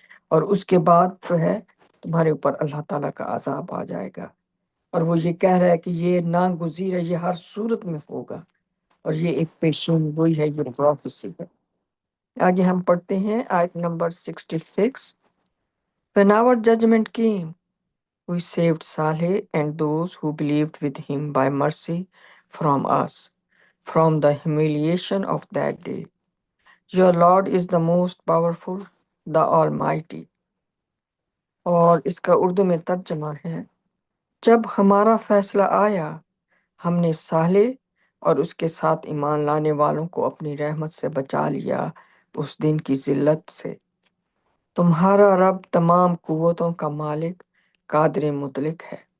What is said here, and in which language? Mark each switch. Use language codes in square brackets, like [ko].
[ur] اور اس کے بعد جو ہے تمہارے اوپر اللہ تعالیٰ کا عذاب آ جائے گا۔ اور وہ یہ کہہ رہا ہے کہ یہ ناگزیر ہے، یہ ہر صورت میں ہوگا، اور یہ ایک پیشین گوئی ہے، یہ پروفیسی ہے۔ آگے ہم پڑھتے ہیں آیت number 66۔ [en] When our judgment came, we saved Saleh and those who believed with him by mercy from us, from the humiliation of that day. Your Lord is the most powerful, the Almighty. [ur] اور اس کا اردو میں ترجمہ ہے، جب ہمارا فیصلہ آیا، ہم نے صالح اور اس کے ساتھ ایمان لانے والوں کو اپنی رحمت سے بچا لیا اس دن کی ذلت سے۔ تمہارا رب تمام قوتوں کا مالک، قادر مطلق ہے۔